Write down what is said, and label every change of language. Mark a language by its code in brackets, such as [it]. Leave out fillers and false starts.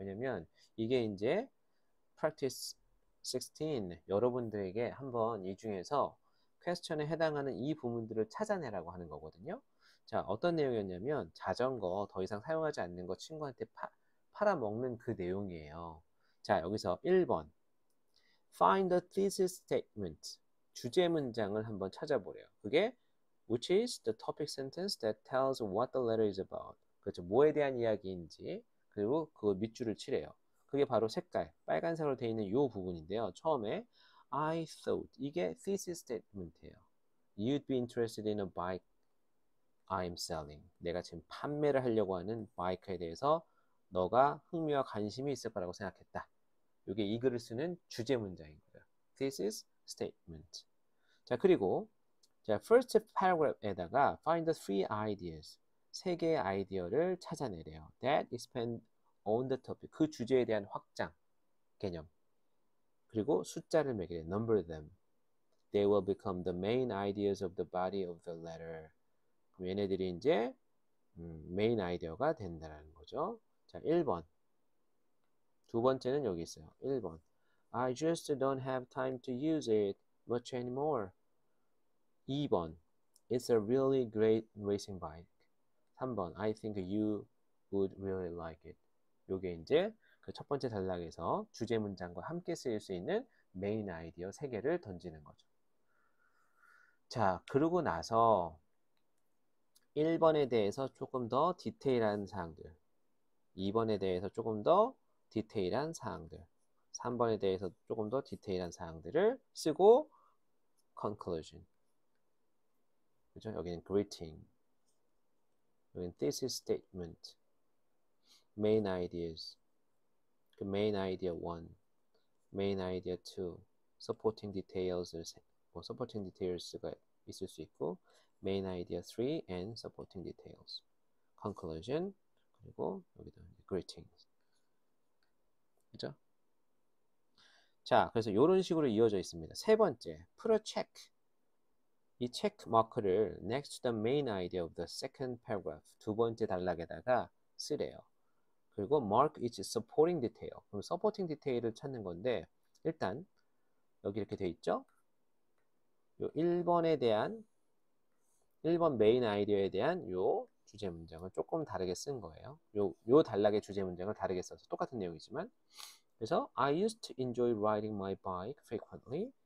[ko] 왜냐면 이게 이제 practice 16 여러분들에게 한번 이 중에서 퀘스천에 해당하는 이 부분들을 찾아내라고 하는 거거든요. 자, 어떤 내용이었냐면 자전거 더 이상 사용하지 않는 거 친구한테 팔아먹는 그 내용이에요. 자, 여기서 1번 [en] Find the thesis statement [ko] 주제 문장을 한번 찾아보래요. [en] 그게 which is the topic sentence that tells what the letter is about. [ko] 그렇죠. 뭐에 대한 이야기인지 그리고 그 밑줄을 치래요. 그게 바로 색깔 빨간색으로 되어 있는 이 부분인데요. 처음에 [en] I thought [ko] 이게 thesis statement예요. [en] You'd be interested in a bike I'm selling. [ko] 내가 지금 판매를 하려고 하는 바이크에 대해서 너가 흥미와 관심이 있을 거라고 생각했다. 이게 이 글을 쓰는 주제 문장인 거예요. [en] Thesis statement. [ko] 자, 그리고 자, [en] first paragraph에다가 find the three ideas. [ko] 세 개의 아이디어를 찾아내래요. [en] That expand on the topic. [ko] 그 주제에 대한 확장 개념. 그리고 숫자를 매기래. [en] Number them. They will become the main ideas of the body of the letter. [ko] 그럼 얘네들이 이제 메인 아이디어가 된다는 거죠. 자, 1번. 두 번째는 여기 있어요. 1번. [en] I just don't have time to use it much anymore. [ko] 2번. [en] It's a really great racing bike. [ko] 3번. [en] I think you would really like it. [ko] 요게 이제 그 첫 번째 단락에서 주제 문장과 함께 쓰일 수 있는 메인 아이디어 3개를 던지는 거죠. 자, 그러고 나서 1번에 대해서 조금 더 디테일한 사항들 2번에 대해서 조금 더 디테일한 사항들 3번에 대해서 조금 더 디테일한 사항들을 쓰고 conclusion 그죠? 여기는 greeting 여기는 thesis statement main ideas 그 main idea 1 main idea 2 supporting details가 있을 수 있고 main idea 3 and supporting details. conclusion 그리고 여기도 greetings. 그죠? 자, 그래서 이런 식으로 이어져 있습니다. 세 번째, [en] put a check. [ko] 이 체크 마크를 [en] next to the main idea of the second paragraph. [ko] 두 번째 단락에다가 쓰래요. [en] 그리고 mark its supporting detail. [ko] 그럼 supporting detail을 찾는 건데 일단 여기 이렇게 돼 있죠? 요 1번에 대한 1번 메인 아이디어에 대한 요 주제 문장을 조금 다르게 쓴 거예요. 요 단락의 주제 문장을 다르게 써서 똑같은 내용이지만 그래서 [en] I used to enjoy riding my bike frequently.